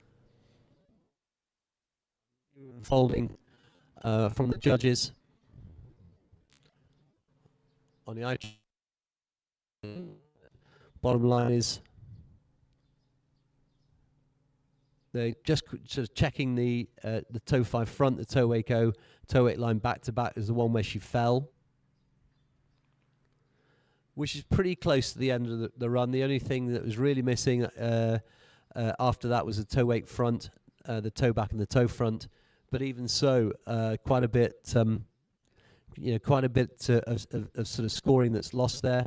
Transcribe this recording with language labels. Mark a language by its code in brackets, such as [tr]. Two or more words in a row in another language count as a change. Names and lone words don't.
[en] Folding from the judges on the ice. Bottom line is they're just checking the toe 5 front, the toe Waco, toe 8 line back to back is the one where she fell, which is pretty close to the end of the run. The only thing that was really missing after that was the toe 8 front, the toe back and the toe front. But even so, quite a bit, quite a bit of sort of scoring that's lost there.